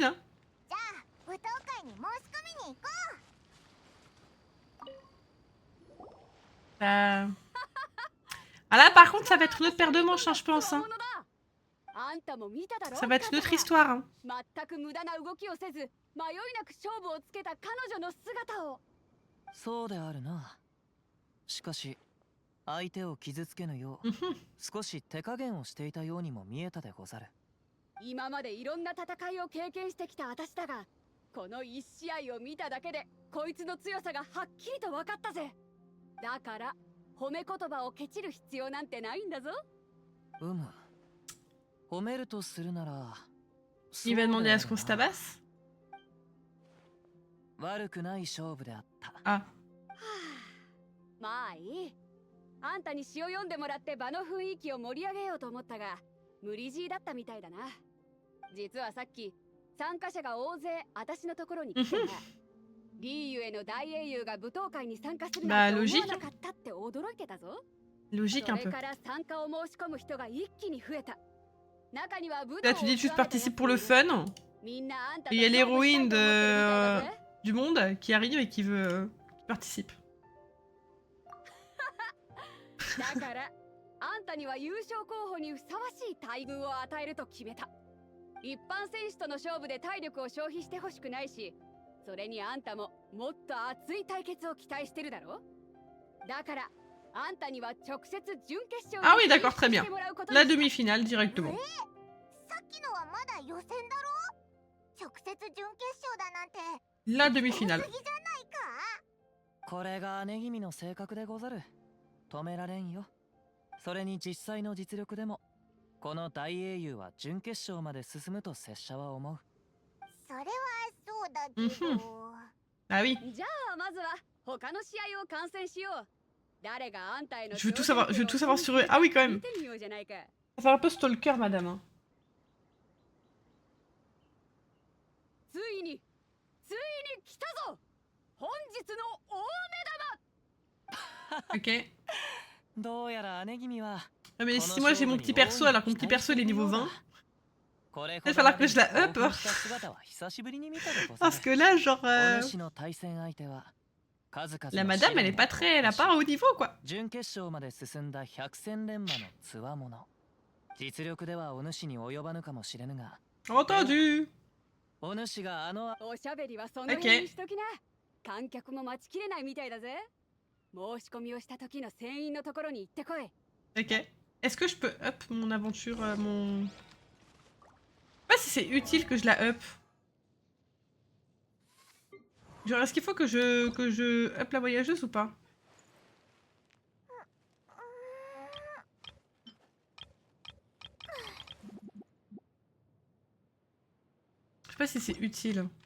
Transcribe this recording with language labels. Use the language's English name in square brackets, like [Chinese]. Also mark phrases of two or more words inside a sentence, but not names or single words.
[French] Hein. [Japanese] じゃあ舞踏会に申し込みに行こう。 [French] Ah là, par contre, ça va être une autre paire de manches, hein, je pense. Hein. [Japanese] あんたも見ただろ。 [French] Ça va être une autre histoire. Hein. [Japanese] 全く無駄な動きをせず迷いなく勝負をつけた彼女の姿を。そうであるな。しかし相手を傷つけぬよう Mhm. 少し手加減をしていたようにも見えたでござる。今までいろんな戦いを経験してきた私だが、この一試合を見ただけでこいつの強さがはっきりと分かったぜ。だから褒め言葉をケチる必要なんてないんだぞ。褒めるとするなら [French] Il va demander à ce qu'on se tabasse. [Japanese] 悪くない勝負であった。 [French] Ah. [Japanese] まあいい。あんたに詩を読んでもらって場の雰囲気を盛り上げようと思ったが無理強いだったみたいだな。実はさっき参加者が大勢私のところに来てなリーユへの大英雄が舞踏会に参加するなんて思わなかったって驚いてたぞ。 [French] Logique [Japanese] そ [French] un [Japanese] れ [French] peu. [Japanese] から参加を申し込む人が一気に増えた。中には武 [French] Là, tu dis tu participes pour le fun. [Japanese] みんなあんた [French] Et [Japanese] と [French] il y a [Japanese] 勝負したい [French] l'héroïne [Japanese] と思ってるみたいだぜ。 [French] du monde qui arrive et qui participe. [Japanese] だからあんたには優勝候補にふさわしい待遇を与えると決めた。一般選手との勝負で体力を消費してほしくないし、それにあんたももっと熱い対決を期待してるだろ。だからあんたには直接準決勝 [French] Ah oui, [Japanese] に [French] d'accord, très [Japanese] 進出 [French] bien. [Japanese] してもらうことに [French] La [Japanese] した。 [French] demi-finale directement. [Japanese] さっきのはまだ予選だろ。直接準決勝だなんて [French] La [Japanese] 多 [French] demi-finale. [Japanese] すぎじゃないか。これが姉君の性格でござる。止められんよ。それに実際の実力でもこの大英雄は準決勝まで進むと拙者は思う。それはそうだけど。 [French] Ah oui. [Japanese] じゃあまずは他の試合を観戦しよう。誰があんたへの [French] Je veux tout savoir sur eux. Ah oui, quand même. [Japanese] 見てみようじゃないか。 [French] Ça fait un peu stalker, madame. Hein. [Japanese] ついに来たぞ。本日の大目玉。 [French] Ok. [Japanese] どうやら姉君は [French] Ah mais si moi j'ai mon petit perso alors que mon petit perso il est niveau 20. [Japanese] これ [French] Il va falloir que je la up. [Japanese] 姿は久しぶりに見たでござる。 [French] Parce que là, genre... [Japanese] お主の対戦相手は数々 [French] La [Japanese] の [French] madame, elle est pas très... Elle a pas un haut niveau, quoi. [Japanese] 準決勝まで進んだ百戦錬磨のつわもの。実力ではお主に及ばぬかもしれぬが、 [French] Entendu. [Japanese] お主があのおしゃべりはその辺にしときな。観客も待ちきれないみたいだぜ。申し込みをした時の船員のところに行ってこい。 [French] Ok. Est-ce que je peux up mon aventure, mon... Je sais pas si c'est utile que je la up. Genre, est-ce qu'il faut que je up la voyageuse ou pas? Je sais pas si c'est utile.